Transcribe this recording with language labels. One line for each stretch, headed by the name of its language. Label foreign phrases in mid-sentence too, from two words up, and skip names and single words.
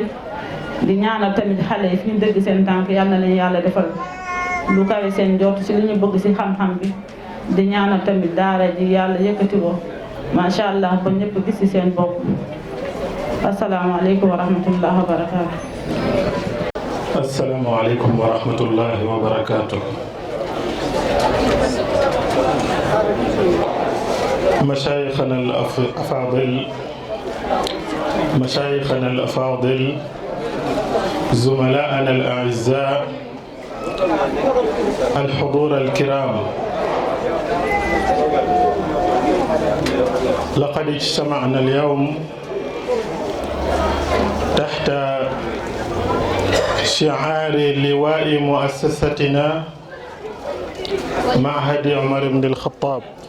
Wolof: di ñaanal tamit xale yi fi ñu dëgg seen tànk yal na leen yàlla defal lu kawe seen jot ci li ñu bëgg ci xam-xam bi. di ñaanal tamit daara ji yàlla yëkkati ko
Arabic: ما شاء الله
Wolof: ba ñëpp gis ci seen bopp.
Arabic: السلام عليكم ورحمة الله وبركاته. السلام عليكم ورحمة الله وبركاته. مشايخنا الأفاضل زملائنا الأعزاء الحضور الكرام، لقد اجتمعنا اليوم تحت شعار لواء مؤسستنا معهد عمر بن الخطاب.